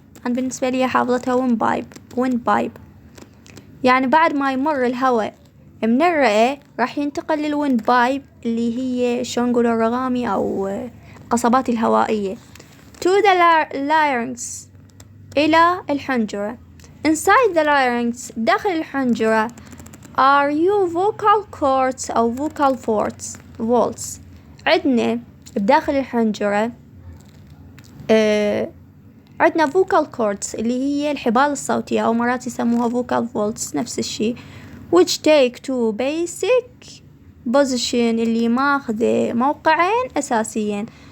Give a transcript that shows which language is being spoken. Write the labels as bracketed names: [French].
[Arabic] أنا بالنسبة لي حافظتها windpipe يعني بعد ما يمر الهواء من الرئة راح ينتقل للويند بايب اللي هي شلون نقول الرغامي أو القصبات الهوائية [English] to the larynx [Arabic] إلى الحنجرة. [English] inside the larynx [Arabic] داخل الحنجرة [English] are you vocal cords أو vocal folds. [Arabic] عندنا بداخل الحنجرة عندنا vocal cords اللي هي الحبال الصوتية أو مرات يسموها vocal folds نفس الشي [English] which take two basic position [Arabic] اللي ماخذ موقعين أساسيين.